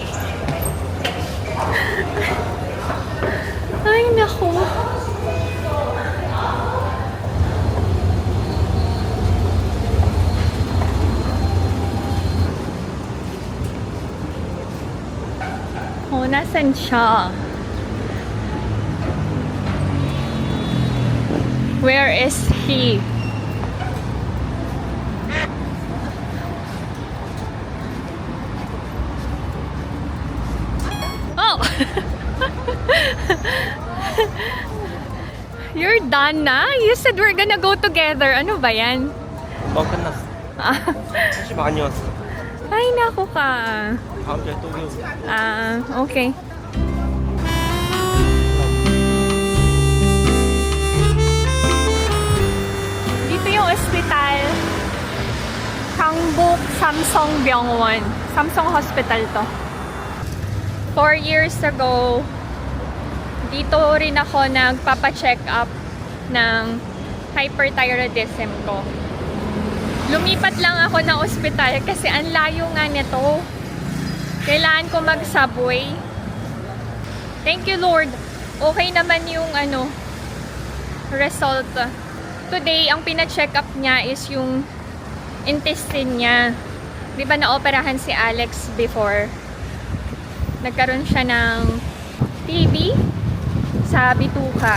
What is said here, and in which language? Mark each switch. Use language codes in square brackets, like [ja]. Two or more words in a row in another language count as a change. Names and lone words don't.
[tl] Ay, naku. Oh, nasan siya? [en] Where is he? Oh! You're done na? You said we're gonna go together. [tl] Ano ba yan? [ko] 끝났어. 혹시 많이 왔어? [tl] Ay, naku ka. [ko] 다음 주에 또 오고. [en] Okay. [tl] Yung ospital, Hangbuk Samsung Byungwon. Samsung Hospital to. 4 years ago, dito rin ako nagpapa-check up ng hyperthyroidism ko. Lumipat lang ako ng ospital kasi ang layo nga nito. Kailangan ko mag-subway. [en] Thank you, Lord. [tl] Okay naman yung result. Today, ang pina-check up niya is yung intestine niya. Di ba na-operahan si Alex before? Nagkaroon siya ng TB sa bituka.